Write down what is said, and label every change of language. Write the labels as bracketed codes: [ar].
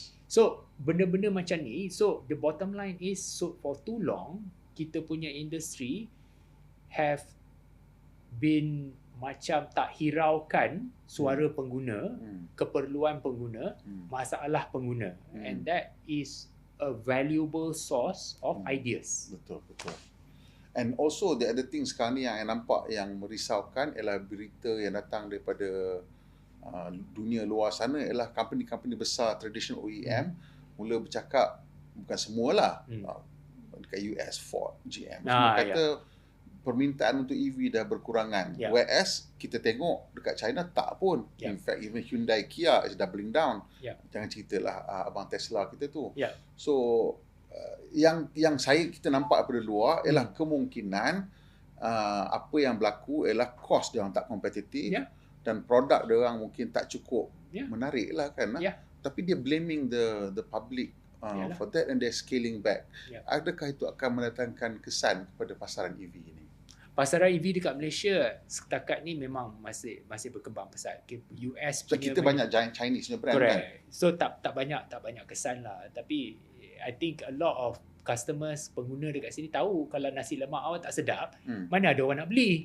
[ms] So benda-benda macam ni, so [en] the bottom line is, so for too long [ms] kita punya industry [en] have been [ms] macam tak hiraukan suara pengguna, keperluan pengguna, masalah pengguna. [en] And that is a valuable source of ideas. [ms] Betul. [en] And also the other thing [ms] sekarang ni yang nampak yang merisaukan ialah berita yang datang daripada dunia luar sana ialah company-company besar traditional OEM mula bercakap, bukan semualah, dekat US, Ford, GM, semua kata permintaan untuk EV dah berkurangan. Whereas kita tengok dekat China tak pun. [en] In fact, even Hyundai, Kia is doubling down. [ms] Jangan ceritalah abang Tesla kita tu. So yang kita nampak daripada luar ialah kemungkinan apa yang berlaku ialah cost dia orang tak kompetitif dan produk dia orang mungkin tak cukup menarik lah kan. Tapi dia [en] blaming the public for that and they're scaling back. [ms] Adakah itu akan mendatangkan kesan kepada pasaran EV ini? Pasaran EV dekat Malaysia setakat ni memang masih berkembang pesat. US so, kita banyak giant Chinese punya brand kan. So tak banyak kesan lah. Tapi [en] I think a lot of customers, [ms] pengguna dekat sini tahu kalau nasi lemak awak tak sedap, mana ada orang nak beli.